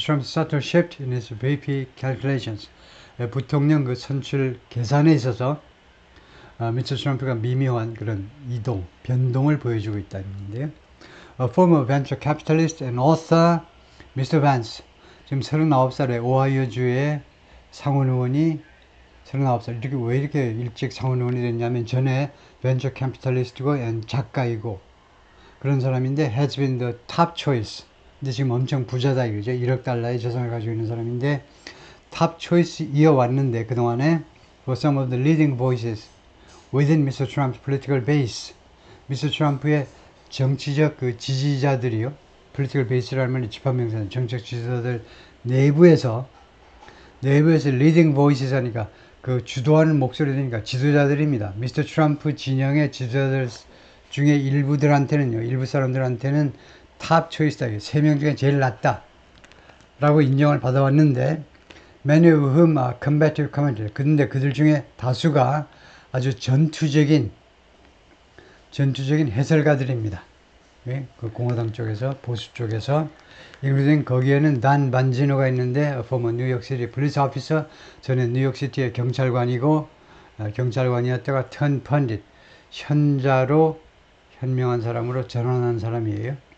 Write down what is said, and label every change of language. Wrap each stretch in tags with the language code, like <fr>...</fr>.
<en>Trump's subtle shift in his VP calculations.</en> <ko>예, 부통령 그 선출 계산에 있어서 미스터 트럼프가 미묘한 그런 이동, 변동을 보여주고 있다는 건데요.</ko> <en>Former venture capitalist and author Mr. Vance.</en> <ko>지금 39살의 오하이오주의 상원 의원이 39살. 이렇게 왜 이렇게 일찍 상원 의원이 됐냐면 전에 벤처 캐피탈리스트고 작가이고 그런 사람인데</ko> <en>has been the top choice.</en> <ko>근데 지금 엄청 부자다 이거죠. 1억 달러의 재산을 가지고 있는 사람인데 탑 초이스 이어왔는데 그동안에</ko> <en>for some of the leading voices within Mr. Trump's political base.</en> <ko>미스터 트럼프의 정치적 그 지지자들이요. political base라는 말이 집합명사는 정책 지지자들 내부에서 leading voices 하니까 그 주도하는 목소리니까 지도자들입니다. 미스터 트럼프 진영의 지도자들 중에 일부들한테는요. 일부 사람들한테는 탑 초이스다. 3명 중에 제일 낫다. 라고 인정을 받아왔는데</ko> <en>many of whom are combative commenters.</en> <ko>근데 그들 중에 다수가 아주 전투적인 해설가들입니다. 예? 그 공화당 쪽에서 보수 쪽에서 including 거기에는 단 반지노가 있는데</ko> <en>former New York City police officer</en> <ko>전에 뉴욕시티의 경찰관이고 경찰관이었다가</ko> <en>turn pundit</en> <ko>현자로 현명한 사람으로 전환한 사람이에요.</ko>